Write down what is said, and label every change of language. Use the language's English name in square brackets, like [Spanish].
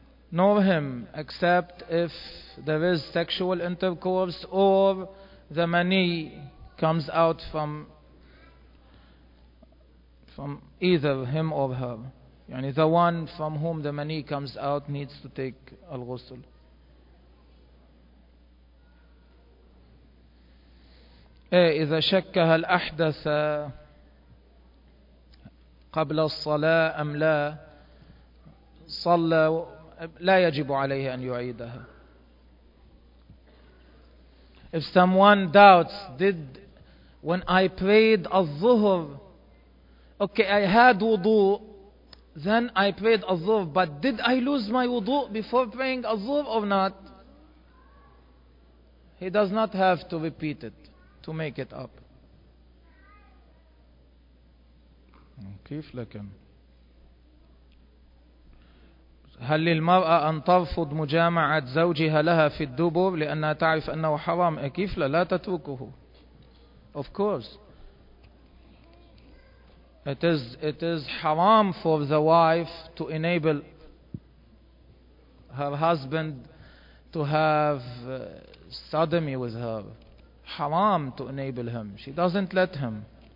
[English] Nor him, except if there is sexual intercourse or the mani comes out from either him or her. Yani the one from whom the mani comes out needs to take al-ghusl. [Arabic] إذا شك هل أحدث قبل الصلاة أم لا, صلى لا يجب عليه أن يعيدها. [English] If someone doubts, when I prayed al-zuhur, okay, I had wudu, then I prayed al-zuhur, but did I lose my wudu before praying al-zuhur or not? He does not have to repeat it to make it up. [Arabic] كيف لكن؟ هل للمرأة أن ترفض مجامعة زوجها لها في الدبر لأنها تعرف أنه حرام؟ كيف لا تتركه؟ [English] Of course. It is haram for the wife to enable her husband to have sodomy with her. Haram to enable him. She doesn't let him.